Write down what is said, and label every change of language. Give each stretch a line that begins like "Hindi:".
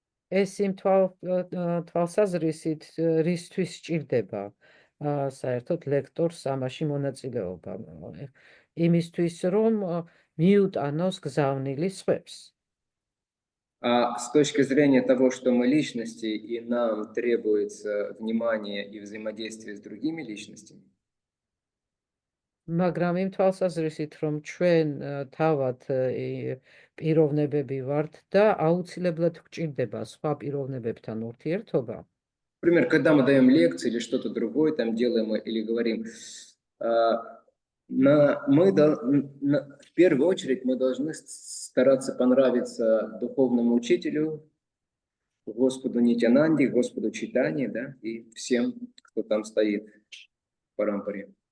Georgian: ეს იმ თვალსაზრისით რისთვის სჭირდება საერთოდ ლექტორს ამაში მონაწილეობა. იმისთვის, რომ მიუტანოს გზავნილი სხვებს.
Russian: А с точки зрения того, что мы личности, и нам требуется внимание и взаимодействие с другими личностями,
Georgian: მაგრამ იმ თვალსაზრისით, რომ ჩვენ თავად პიროვნებები ვართ და აუცილებლად გვჭირდება სხვა პიროვნებებთან ურთიერთობა,
Russian: Например, когда мы даем лекции или что-то другое там делаем или говорим, в первую очередь мы должны стараться понравиться духовному учителю, Господу Нитянанди, Господу Чайтанье, да, и всем, кто там стоит в парампаре.